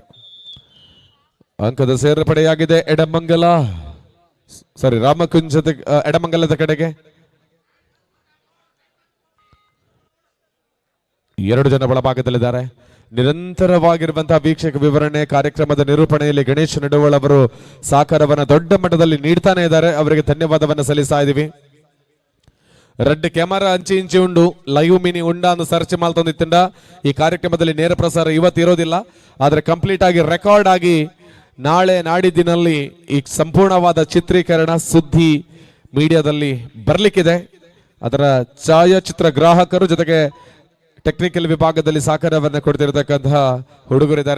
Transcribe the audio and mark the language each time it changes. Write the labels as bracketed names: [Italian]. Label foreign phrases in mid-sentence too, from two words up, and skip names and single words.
[Kannada] ಅಂಕದ ಸೇರ್ಪಡೆಯಾಗಿದೆ ರಾಮಕುಂಜದ ಎಡಮಂಗಲದ ಕಡೆಗೆ. 2 ಜನ ಒಳಭಾಗದಲ್ಲಿದ್ದಾರೆ. ನಿರಂತರವಾಗಿರುವಂತಹ ವೀಕ್ಷಕ ವಿವರಣೆ ಕಾರ್ಯಕ್ರಮದ ನಿರೂಪಣೆಯಲ್ಲಿ ಗಣೇಶ್ ನಡುವಳ್ ಅವರು ಸಹಕಾರವನ್ನ ದೊಡ್ಡ ಮಟ್ಟದಲ್ಲಿ ನೀಡ್ತಾನೆ ಇದ್ದಾರೆ. ಅವರಿಗೆ ಧನ್ಯವಾದವನ್ನು ಸಲ್ಲಿಸ್ತಾ ಇದೀವಿ. [Tulu] ರೆಡ್ ಕ್ಯಾಮರಾ ಇಂಚಿ ಉಂಡು ಲೈವ್ ಮಿನಿ ಉಂಡ [Kannada] ಅಂತ ಸರ್ಚ್ ಮಾಡ್ತಂದಿತ್ತಂಡ ಈ ಕಾರ್ಯಕ್ರಮದಲ್ಲಿ ನೇರ ಪ್ರಸಾರ ಇವತ್ತು ಇರೋದಿಲ್ಲ, ಆದರೆ ಕಂಪ್ಲೀಟ್ ಆಗಿ ರೆಕಾರ್ಡ್ ಆಗಿ ನಾಳೆ ನಾಡಿದ್ದಿನಲ್ಲಿ ಈ ಸಂಪೂರ್ಣವಾದ ಚಿತ್ರೀಕರಣ ಸುದ್ದಿ ಮೀಡಿಯಾದಲ್ಲಿ ಬರಲಿಕ್ಕಿದೆ. ಅದರ ಛಾಯಾಚಿತ್ರ ಗ್ರಾಹಕರು ಜೊತೆಗೆ ಟೆಕ್ನಿಕಲ್ ವಿಭಾಗದಲ್ಲಿ ಸಹಕಾರವನ್ನು ಕೊಡ್ತಿರತಕ್ಕಂತಹ ಹುಡುಗರಿದ್ದಾರೆ.